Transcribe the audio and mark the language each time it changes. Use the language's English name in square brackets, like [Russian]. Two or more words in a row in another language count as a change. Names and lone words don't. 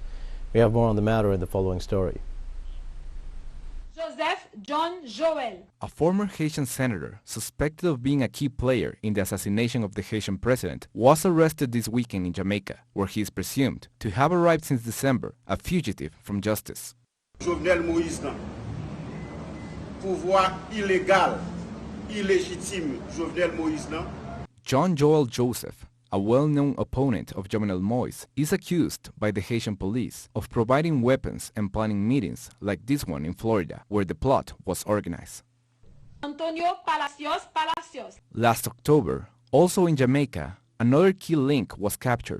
[English] We have more on the matter in the following story. Joseph John Joel, a former Haitian senator suspected of being a key player in the assassination of the Haitian president, was arrested this weekend in Jamaica, where he is presumed to have arrived since December, a fugitive from justice. [French] Jovenel Moise, pouvoir illégal, illégitime Jovenel Moise. [English] John Joel Joseph, a well-known opponent of Jovenel Moise, is accused by the Haitian police of providing weapons and planning meetings like this one in Florida, where the plot was organized. Antonio Palacios. Last October, also in Jamaica, another key link was captured.